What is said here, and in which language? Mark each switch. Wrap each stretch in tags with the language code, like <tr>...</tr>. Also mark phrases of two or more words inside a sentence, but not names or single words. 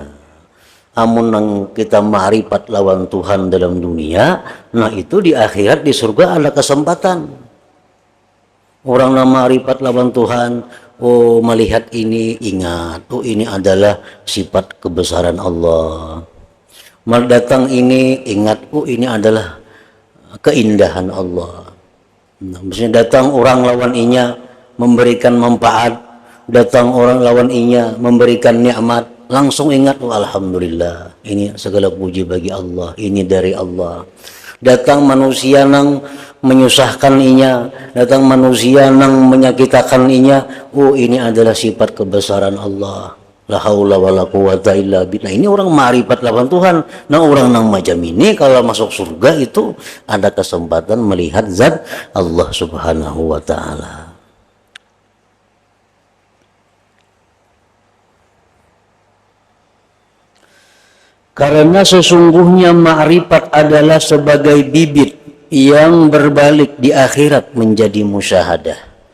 <bjn>Amun nang kita ma'rifat lawan Tuhan dalam dunia, nah itu di akhirat di surga ada kesempatan. Orang yang ma'rifat lawan Tuhan, oh melihat ini ingat, oh ini adalah sifat kebesaran Allah.</bjn> <id>Datang ini ingat, oh ini adalah keindahan Allah.</id> <bjn>Nah, misalnya datang orang lawan inya memberikan manfaat, datang orang lawan inya memberikan nikmat, langsung ingat, oh, alhamdulillah, ini segala puji bagi Allah, ini dari Allah. Datang manusia nang menyusahkan inya, datang manusia nang menyakitkan inya, oh ini adalah sifat kebesaran Allah.</bjn> <ar>La haula wala quwata illa billah.</ar> <bjn>Ini orang ma'rifat lawan Tuhan. Nah, orang nang macam ini kalau masuk surga itu ada kesempatan melihat zat Allah Subhanahu wa taala.</bjn> <id>Karena sesungguhnya ma'rifat adalah sebagai bibit yang berbalik di akhirat menjadi musyahadah.</id>